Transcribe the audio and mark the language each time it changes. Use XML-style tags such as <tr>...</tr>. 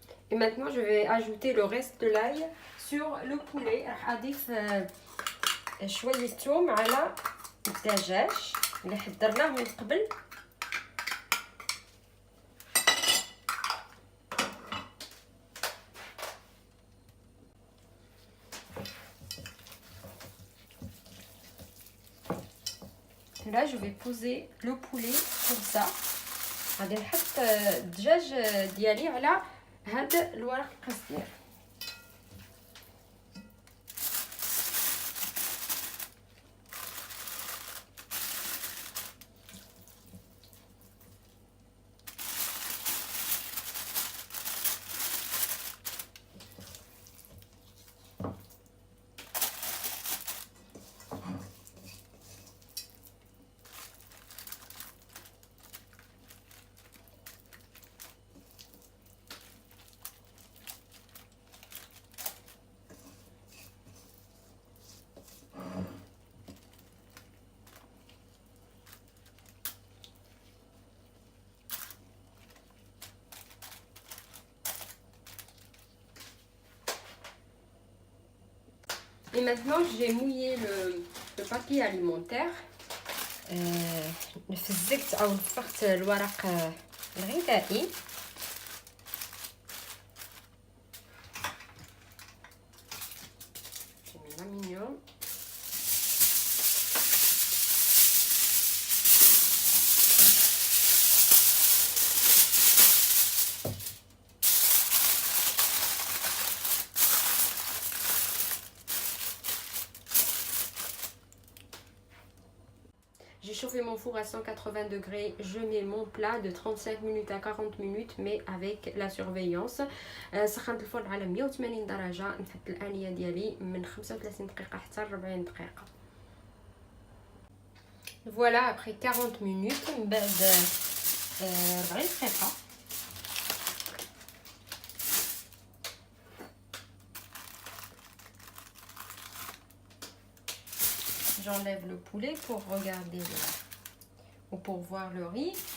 <fr>Et maintenant, je vais ajouter le reste de l'ail sur le poulet.</fr> <ar>راح أضيف شوية ثوم على الدجاج اللي حضرناه من قبل.</ar> <fr>Là, je vais poser le poulet comme ça.</fr> <ar>غادي نحط الدجاج ديالي على هذا الورق القصدير.</ar> <fr>Et maintenant, j'ai mouillé le papier alimentaire.</fr> <ar>نفزقت أو نفخت الورق الغذائي.</ar> <fr>J'ai mis l'aluminium. J'ai chauffé mon four à 180 degrés. Je mets mon plat de 35 minutes à 40 minutes, mais avec la surveillance.</fr> <ar>سخنت الفرن على 180 درجة. نحط الآنية ديالي من 35 دقيقة حتى 40 دقيقة.</ar> <fr>Voilà, après 40 minutes,</fr> <ar>من بعد 40 دقيقة</ar> <fr>j'enlève le poulet pour regarder ou pour voir le riz.</fr>